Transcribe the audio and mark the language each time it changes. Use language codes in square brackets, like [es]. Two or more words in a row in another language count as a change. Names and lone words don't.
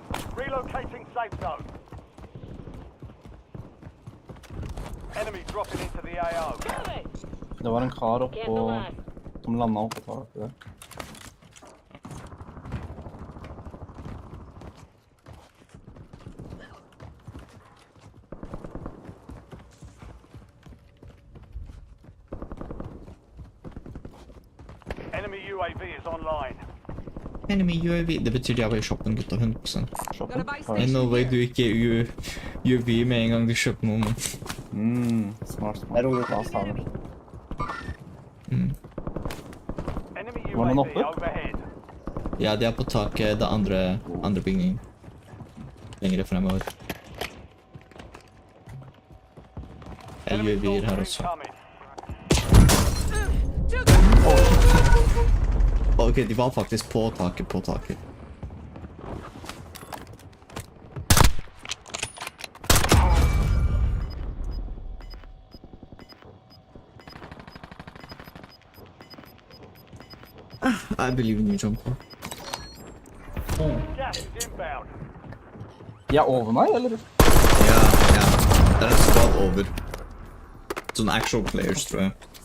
[en] Relocating safe zone. Enemy dropping into the AO. [no] Det var en kar oppå som landet oppå taket der. [en] Enemy UAV is online. Enemy UAV. [no] Det betyr de er i shoppen, gutta. 100%. Shoppen? Men [en] no way [no] du ikke er UAV med en gang du kjøper noe, man. Smart. Det er rolig plass her. [en] Enemy [no] Var noen [en] UAV [no] oppe? [en] overhead. [no] Ja, de er på taket, det andre bygningen. Lengre fremover. Det er UAV-er her også. Ok, de var faktisk på taket. [en] I believe in you, Jumper. Gas is inbound. [no] Jeg er over meg, eller? Ja. Det er en squad over. Sånne [en] actual players, [no] tror jeg.